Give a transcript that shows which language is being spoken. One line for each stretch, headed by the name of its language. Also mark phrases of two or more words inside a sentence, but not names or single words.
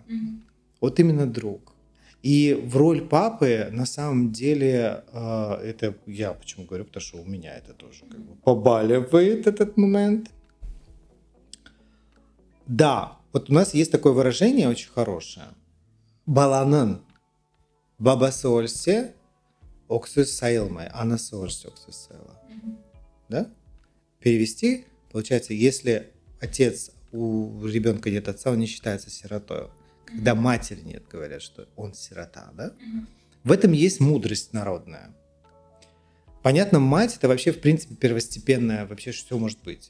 Russian: Вот именно друг. И в роль папы, на самом деле, это я почему говорю, потому что у меня это тоже как бы побаливает этот момент. Да, вот у нас есть такое выражение очень хорошее.
Crimean Tatar: Баланын бабасы өлсе, оксус сайылмай, анасы өлсе, оксус сайыла.
Russian: Да? Перевести, получается, если отец, у ребенка нет отца, он не считается сиротой. Когда матери нет, говорят, что он сирота. Да? В этом есть мудрость народная. Понятно, мать это вообще, в принципе, первостепенная, вообще все может быть.